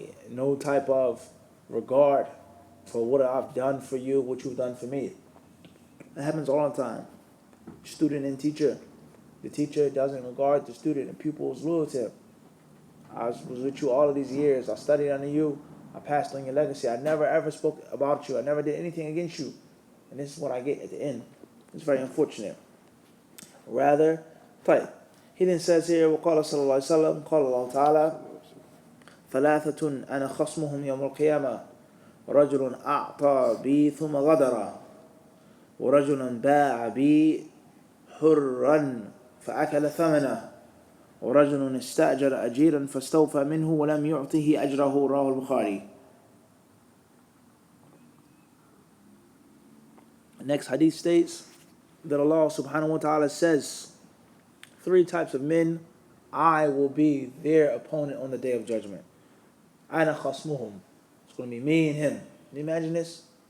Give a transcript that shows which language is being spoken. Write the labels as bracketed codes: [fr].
[en] no type of regard for what I've done for you, what you've done for me. It happens all the time. Student and teacher. The teacher doesn't regard the student, and pupil is loyal to him. I was with you all of these years. I studied under you. I passed on your legacy. I never ever spoke about you. I never did anything against you. And this is what I get at the end. It's very unfortunate. Rather, he then says here, [ar] وقال صلى الله عليه وسلم قال الله تعالى ثلاثة أنا خصمهم يوم القيامة رجل أعطى بي ثم غدر ورجل باع بي حرا فأكل ثمنه ورجل استأجر أجيرا فاستوفى منه ولم يعطه أجره رواه البخاري. [en] Next hadith states that Allah subhanahu wa ta'ala says, 3 types of men, I will be their opponent on the day of judgment. [ar] Ana khasmuhum. [en] It's going to be me and him. Can you imagine this?